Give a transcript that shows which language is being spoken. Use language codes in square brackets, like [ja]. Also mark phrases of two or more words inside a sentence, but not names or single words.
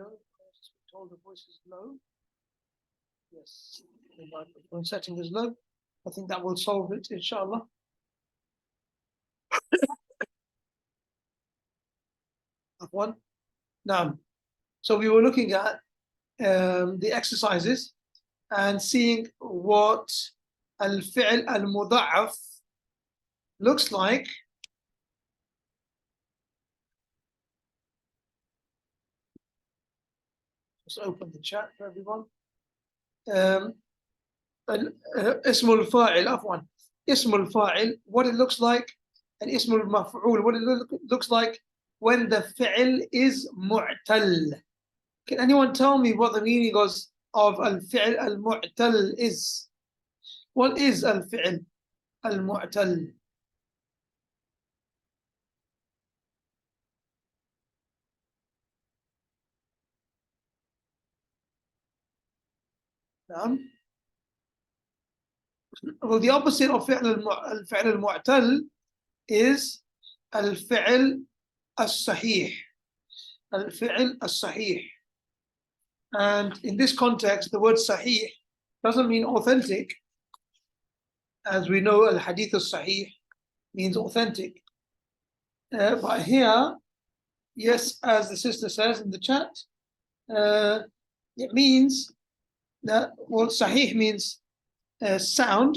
[en] I was told the voice is low. Yes, the microphone setting is low. I think that will solve it, inshallah. One. Now, so we were looking at the exercises and seeing what [ar] الفعل المضاعف [en] looks like just open the chat for everyone. [ar] اسم الفاعل، عفواً. اسم الفاعل, [en] what it looks like, and [ar] اسم المفعول, [en] what it looks like when the fi'l is mu'tal. Can anyone tell me what the meaning of [ar] الفعل المعتل [en] is? What is [ar] الفعل المعتل? [en] Well, the opposite of [ar] فعل المعتل [en] is [ar] الفعل الصحيح. الفعل الصحيح. [en] And in this context, the word sahih doesn't mean authentic. As we know, [ar] الحديث الصحيح [en] means authentic. But here, yes, as the sister says in the chat, it means that, well, sahih means sound.